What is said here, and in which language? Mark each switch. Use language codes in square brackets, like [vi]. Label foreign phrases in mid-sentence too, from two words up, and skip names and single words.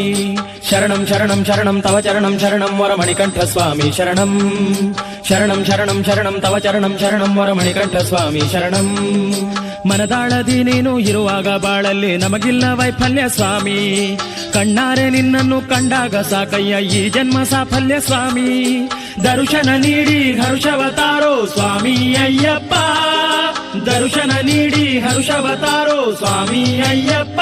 [sa] ಶರಣಂ ಶರಣಂ ಶರಣಂ ತವ ಚರಣಂ ಶರಣಂ ವರ ಮಣಿಕಂಠ ಸ್ವಾಮಿ ಶರಣಂ. ಶರಣಂ ಶರಣಂ ಶರಣಂ ತವ ಚರಣಂ ಶರಣಂ ವರ ಮಣಿಕಂಠ ಸ್ವಾಮಿ ಶರಣಂ. [kn] ಮನದಾಳದಿ ನೀನು ಇರುವಾಗ ಬಾಳಲ್ಲಿ ನಮಗಿಲ್ಲ ವೈಫಲ್ಯ ಸ್ವಾಮಿ. ಕಣ್ಣಾರೆ ನಿನ್ನನ್ನು ಕಂಡಾಗ ಸಾಕಯ್ಯ ಈ ಜನ್ಮ ಸಾಫಲ್ಯ ಸ್ವಾಮಿ. ದರ್ಶನ ನೀಡಿ ಹರ್ಷವತಾರೋ ಸ್ವಾಮಿ ಅಯ್ಯಪ್ಪ, ದರ್ಶನ ನೀಡಿ ಹರ್ಷವತಾರೋ ಸ್ವಾಮಿ ಅಯ್ಯಪ್ಪ.